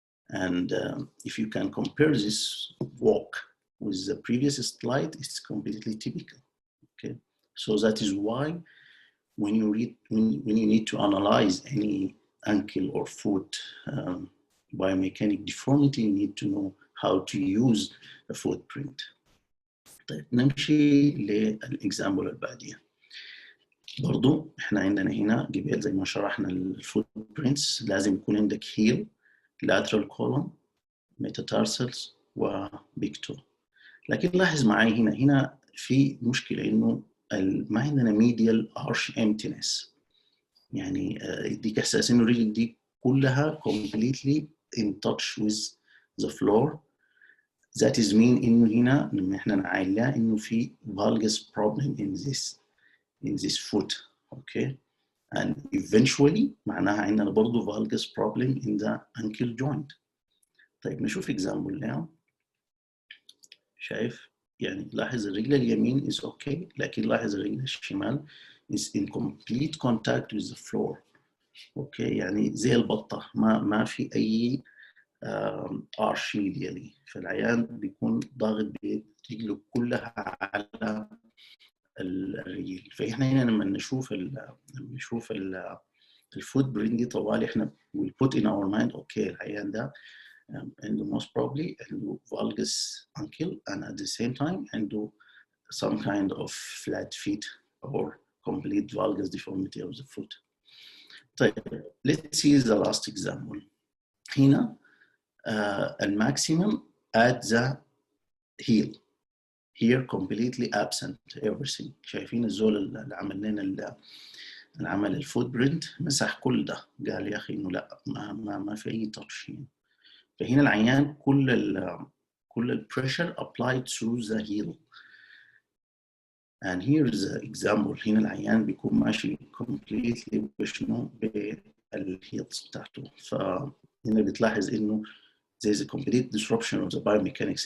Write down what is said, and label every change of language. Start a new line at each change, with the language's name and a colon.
English: And if you can compare this walk with the previous slide, it's completely typical. Okay, so that is why when you need to analyze any ankle or foot biomechanic deformity, you need to know how to use a footprint.
Arabic: طيب نمشي للإكزامبل اللي بعديها. برضو احنا عندنا هنا قبل زي ما شرحنا الفوت برينتس لازم يكون عندك heel, lateral column, metatarsals وبيج تو. لكن لاحظ معي هنا في مشكلة انه ما عندنا
English: medial arch emptiness،
Arabic: يعني يديك احساس انه الرجل دي كلها
English: completely in touch with the floor. That is mean
Arabic: انه هنا لما احنا نعاينها انه في
English: valgus problem in this foot. Okay, and eventually
Arabic: معناها عندنا برضه
English: valgus problem in the ankle joint.
Arabic: طيب نشوف
English: example now.
Arabic: شايف يعني لاحظ الرجل اليمين
English: is okay،
Arabic: لكن لاحظ الرجل الشمال
English: is in complete contact with the floor.
Arabic: اوكي يعني زي البطه، ما في اي ارش ميديالي، فالعيان بيكون ضاغط برجله كلها على الرجل. فاحنا هنا لما نشوف الفوت برين دي طوال احنا
English: we put in our mind
Arabic: اوكي العيان ده عنده
English: most probably
Arabic: عنده
English: valgus ankle and at the same time عنده some kind of flat feet or complete valgus deformity of the foot.
Arabic: طيب
English: let's see the last example.
Arabic: هنا الماكسيمم
English: at the heel, here completely absent everything.
Arabic: شايفين الزول اللي عمل لنا العمل الفوت برنت مسح كل ده، قال يا اخي انه لا ما في اي تاتش هنا. فهنا العيان كل البريشر applied through the heel.
English: And here is the example.
Arabic: هنا العيان بيكون ماشي
English: completely
Arabic: بشنو بالهيلز بتاعته. فهنا بتلاحظ انه
English: there is a complete disruption of the biomechanics.